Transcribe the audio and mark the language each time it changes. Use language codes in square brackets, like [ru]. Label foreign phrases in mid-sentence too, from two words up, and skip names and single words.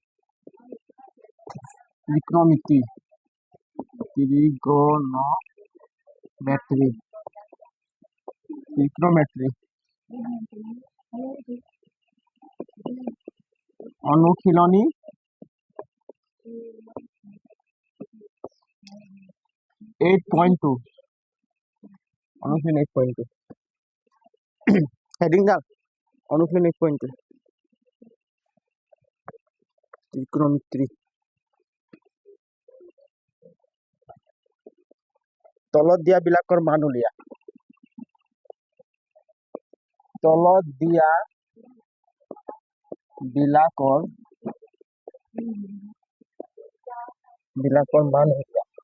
[as] ত্রিকোণমিতি ত্রিকোণমিতি ত্রিকোণমিতি অনুশীলনী [en] eight point two [as] অনুশীলন 8.2 হেডিং দাও অনুশীলন 8.2 ত্রিকোণমিতি তলত দিয়া বিলাকৰ মান উলিয়া তলত দিয়া বিলাকৰ মান উলিয়া